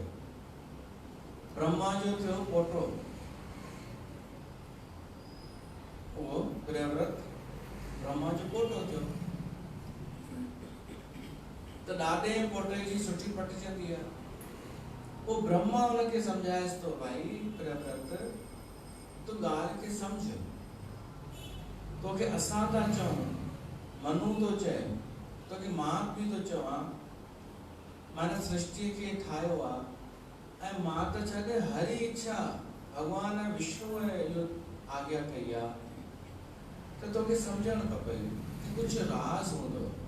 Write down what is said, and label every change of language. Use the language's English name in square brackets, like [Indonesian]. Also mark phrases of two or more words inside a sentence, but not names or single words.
[Sindhi] ब्रह्मा जो थियो पोटो, उहो प्रियव्रत ब्रह्मा जो पोटो थियो। त ॾाॾे पोटे जी सुठी पटिजंदी आहे। वो ब्रह्मा उनखे समझाएसि तो, भाई प्रियव्रत तू ॻाल्हि खे सम्झ, तोखे असां था चऊं, मनु तो चए, तोखे मां बि तो चवां, मां सृष्टि खे ठाहियो आहे, ऐं मां त छॾे हरी इच्छा भगवान विष्णु इहो आज्ञा कई आहे त तोखे सम्झणु खपे कि कुझु राज़ हूंदो।